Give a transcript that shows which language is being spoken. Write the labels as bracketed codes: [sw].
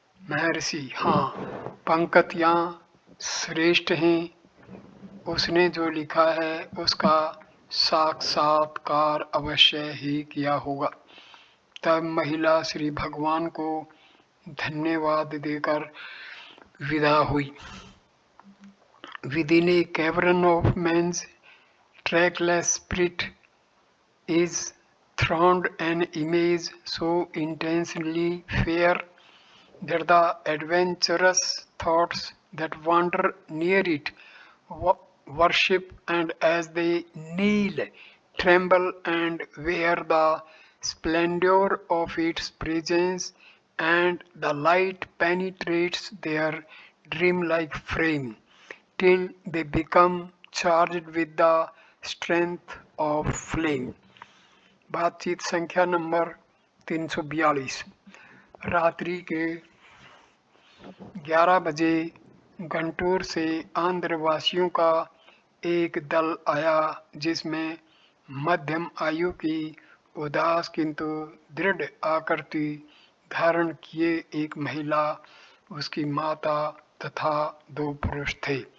[hi] महर्षि, हाँ, पंक्तियाँ श्रेष्ठ हैं, उसने जो लिखा है उसका साक्षात्कार अवश्य ही किया होगा। तब महिला श्री भगवान को धन्यवाद देकर विदा हुई। [en] Within a cavern of man's trackless spirit is throned an image so intensely fair that the adventurous thoughts that wander near it worship, and as they kneel, tremble and wear the splendor of its presence, and the light penetrates their dream-like frame till they become charged with the strength of flame। [hi] बातचीत संख्या number 342। रात्रि के 11 बजे गंटूर से आंध्रवासियों का एक दल आया, जिसमें मध्यम आयु की उदास किंतु दृढ़ आकृति धारण किए एक महिला, उसकी माता तथा 2 पुरुष थे।